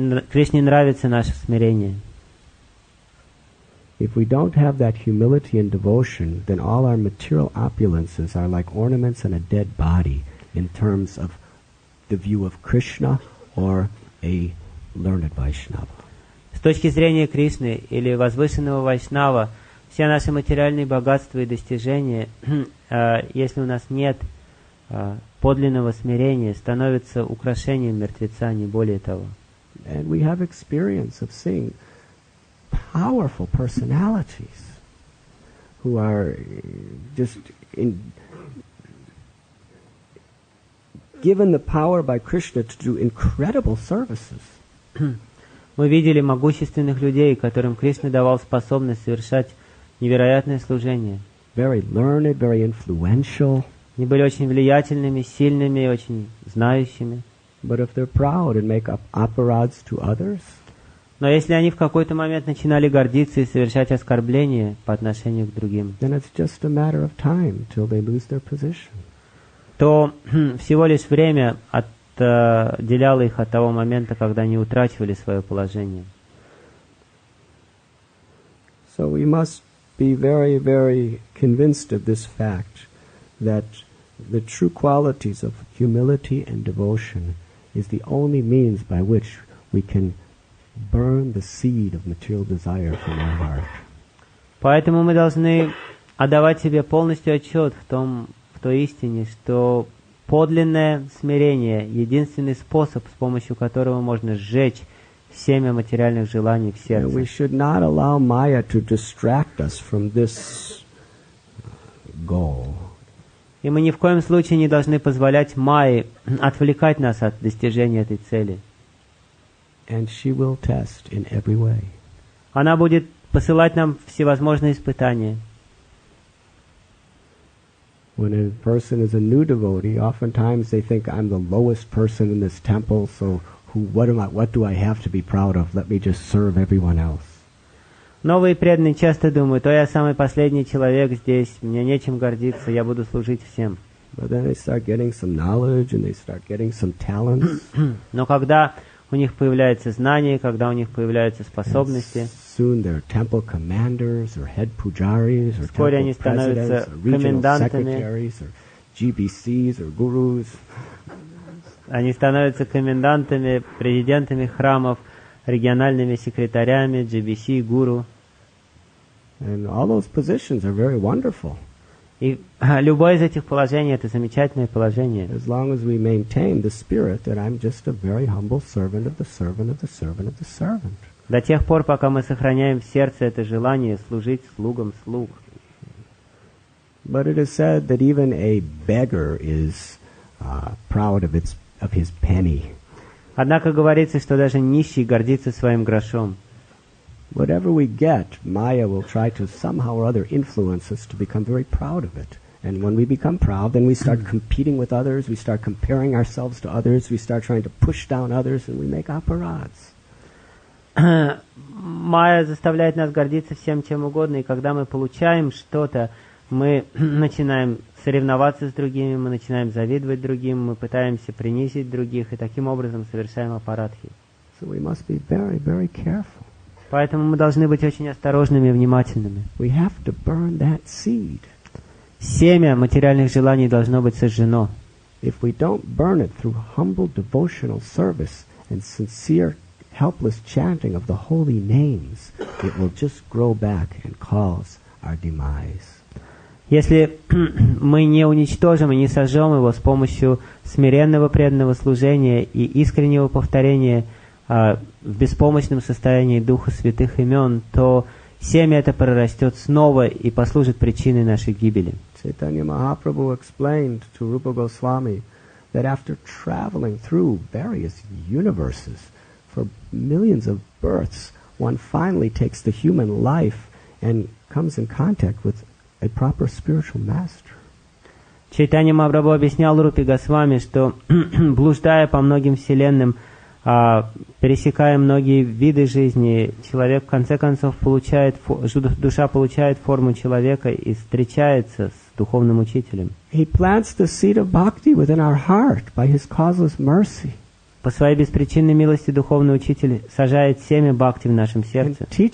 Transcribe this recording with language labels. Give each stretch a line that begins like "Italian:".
Russian: Кришне нравится наше смирение.
English: If we don't have that humility and devotion, then all our material opulences are like ornaments on a dead body in terms of the view of Krishna or a learned Vaishnava.
Russian: С точки зрения Кришны или возвышенного Вайшнава, все наши материальные богатства и достижения, если у нас нет подлинного смирения, становятся украшением мертвеца, не более того.
English: And we have experience of seeing powerful personalities who are just given the power by Krishna to do incredible services.
Russian: Мы видели могущественных людей, которым Кришна давал способность совершать невероятное служение.
English: Very learned, very influential.
Russian: Они были очень влиятельными, сильными, очень знающими.
English: But if they're proud and make up aparads to others,
Russian: Но если они в какой-то момент начинали гордиться и совершать оскорбления по отношению к другим,
English: then it's just a matter of time till they lose their position.
Russian: то всего лишь время отделяло их от того момента, когда они утрачивали свое положение.
English: So we must be very, very convinced of this fact that the true qualities of humility and devotion is the only means by which we can burn the seed of material desire from our heart.
Russian: Поэтому мы должны отдавать себе полностью отчет в той истине, что подлинное смирение — единственный способ, с помощью которого можно сжечь семя материальных желаний в сердце.
English: We should not allow Maya to distract us from this goal.
Russian: И мы ни в коем случае не должны позволять Майе отвлекать нас от достижения этой цели.
English: And she will test in every way.
Russian: Она будет посылать нам всевозможные испытания.
English: When a person is a new devotee, oftentimes they think I'm the lowest person in this temple, so what do I have to be proud of? Let me just serve everyone else.
Russian: Новые преданные часто думают: я самый последний человек здесь, мне нечем гордиться, я буду служить всем.
English: But then they start getting some knowledge and they start getting some talents.
Russian: Но когда у них появляется знание, когда у них появляются способности,
English: soon they're temple commanders or head pujaris or
Russian: вскоре они
English: temple presidents
Russian: становятся
English: or regional
Russian: комендантами,
English: secretaries or GBCs or gurus.
Russian: они становятся комендантами, президентами храмов, региональными секретарями, GBC, гуру.
English: And all those positions are very wonderful.
Russian: И любое из этих положений — это замечательное положение.
English: As long as we maintain the spirit that I'm just a very humble servant of the servant of the servant of the servant.
Russian: До тех пор, пока мы сохраняем в сердце это желание служить слугам слуг.
English: But it is said that even a beggar is proud of his penny.
Russian: Однако говорится, что даже нищий гордится своим грошом.
English: Whatever we get, Maya will try to somehow or other influence us to become very proud of it. And when we become proud, then we start competing with others, we start comparing ourselves to others, we start trying to push down others, and we make aparads.
Russian: Майя заставляет нас гордиться всем чем угодно, и когда мы получаем что-то, мы начинаем соревноваться с другими, мы начинаем завидовать другим, мы пытаемся принизить других, и таким образом совершаем апарадхи.
English: So we must be very, very careful.
Russian: Поэтому мы должны быть очень осторожными и внимательными.
English: We have to burn that seed.
Russian: Семя материальных желаний должно быть сожжено.
English: If we don't burn it through humble devotional service and sincere helpless chanting of the holy names, it will just grow back and cause our demise.
Russian: Если мы не уничтожим и не сожжем его с помощью смиренного преданного служения и искреннего повторения в беспомощном состоянии Духа Святых Имен, то семя это прорастет снова и послужит причиной нашей гибели.
English: Chaitanya Mahaprabhu explained to Rupa Goswami that after traveling through various universes for millions of births, one finally takes the human life and comes in contact with a proper spiritual master.
Russian: Чайтанья Махапрабху объяснял Рупе Госвами, что блуждая по многим вселенным, пересекая многие виды жизни, человек в конце концов душа получает форму человека и встречается с духовным учителем.
English: He plants the seed of bhakti within our heart by his causeless mercy.
Russian: По своей беспричинной милости духовный учитель сажает семя бхакти в нашем сердце.